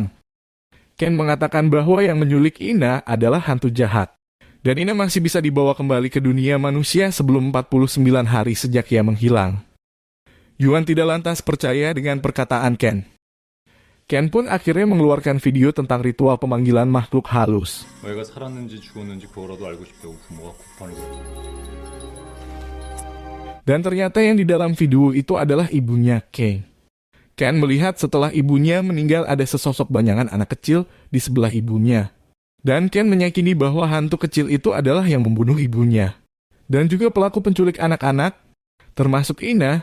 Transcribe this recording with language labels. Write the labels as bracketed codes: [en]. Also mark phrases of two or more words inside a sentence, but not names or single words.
[id] Ken mengatakan bahwa yang menyulik Ina adalah hantu jahat. Dan Ina masih bisa dibawa kembali ke dunia manusia sebelum 49 hari sejak ia menghilang. Yuan tidak lantas percaya dengan perkataan Ken. Ken pun akhirnya mengeluarkan video tentang ritual pemanggilan makhluk halus. [ko] 애가 살았는지 죽었는지 그거라도 알고 싶다고 부모가 고판을 걸었어. [id] Dan ternyata yang di dalam video itu adalah ibunya Ken. Ken melihat setelah ibunya meninggal ada sesosok bayangan anak kecil di sebelah ibunya. Dan Ken meyakini bahwa hantu kecil itu adalah yang membunuh ibunya. Dan juga pelaku penculik anak-anak, termasuk Ina.